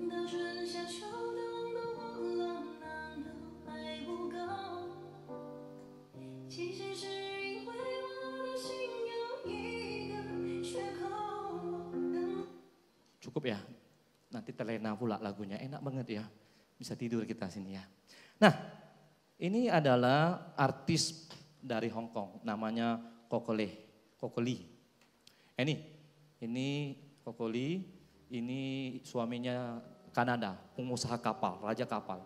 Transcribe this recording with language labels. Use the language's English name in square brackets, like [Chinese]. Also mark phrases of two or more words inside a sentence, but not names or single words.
[Chinese] 春夏秋冬的我了，难道还不够？其实是因为我的心有一个缺口。 [Indonesian] Cukup ya, nanti terlena pula lagunya, enak banget ya, bisa tidur kita sini ya. Nah, ini adalah artis dari Hong Kong, namanya Kokoli. Ini Kokoli, ini suaminya Kanada, pengusaha kapal, raja kapal.